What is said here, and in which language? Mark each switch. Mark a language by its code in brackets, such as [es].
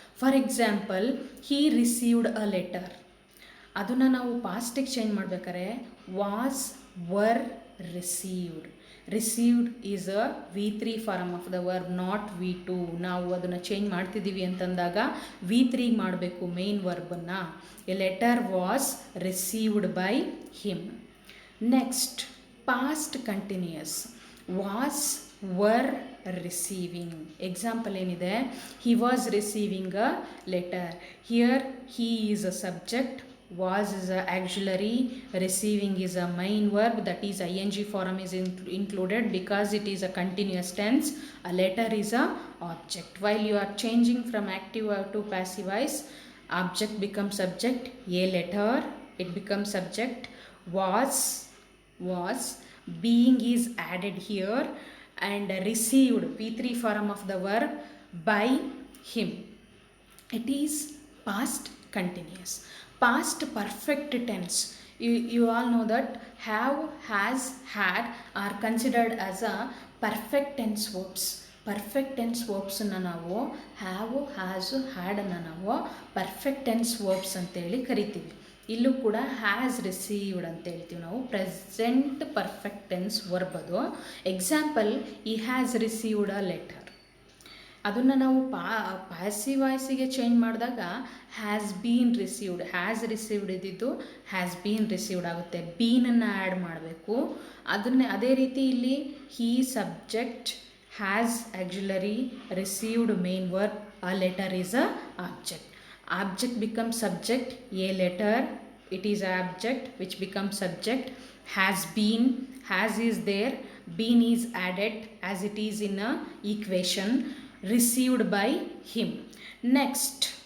[en] For example, he received a letter. [kn] ಅದನ್ನು ನಾವು ಪಾಸ್ಟಿಗೆ change ಮಾಡ್ಬೇಕಾದ್ರೆ was, var, received. [en] Received is a V3 form of the verb, not V2. [kn] ನಾವು ಅದನ್ನು change ಮಾಡ್ತಿದ್ದೀವಿ ಅಂತಂದಾಗ V3 ಮಾಡಬೇಕು main ವರ್ಬನ್ನು. [en] A letter was received by him. Next, past continuous, was, were, receiving. [kn] Example ಏನಿದೆ, [en] He was receiving a letter. Here he is a subject, was is a auxiliary, receiving is a main verb, that is ING form is included because it is a continuous tense. A letter is a object. While you are changing from active to passive voice, object becomes subject, a letter, it becomes subject, was, being is added here, and received, P3 form of the verb, by him. It is past continuous. Past perfect tense, you all know that have, has, had are considered as a perfect tense verbs. Perfect tense verbs [kn] ಅನ್ನು ನಾವು have, has, had ಅನ್ನು ನಾವು [en] perfect tense verbs [kn] ಅಂತೇಳಿ ಕರಿತೀವಿ. ಇಲ್ಲೂ ಕೂಡ has received ಅಂತ ಹೇಳ್ತೀವಿ ನಾವು, ಪ್ರೆಸೆಂಟ್ ಪರ್ಫೆಕ್ಟ್ ಟೆನ್ಸ್ ವರ್ಬ್ ಅದು. ಎಕ್ಸಾಂಪಲ್, [en] He has received a letter. [kn] ಅದನ್ನು ನಾವು ಪ್ಯಾಸಿವ್ ವಾಯ್ಸಿಗೆ ಚೇಂಜ್ ಮಾಡಿದಾಗ [en] has been received, [kn] has received ಇದ್ದಿದ್ದು ಹ್ಯಾಸ್ ಬೀನ್ ರಿಸೀವ್ಡ್ ಆಗುತ್ತೆ, ಬೀನನ್ನು ಆ್ಯಡ್ ಮಾಡಬೇಕು. ಅದೇ ರೀತಿ ಇಲ್ಲಿ [en] He subject, has auxiliary, received main verb, a letter is a object. Object becomes subject, a letter, it is object which becomes subject. Has been, has is there, been is added as it is in a equation, received by him. Next,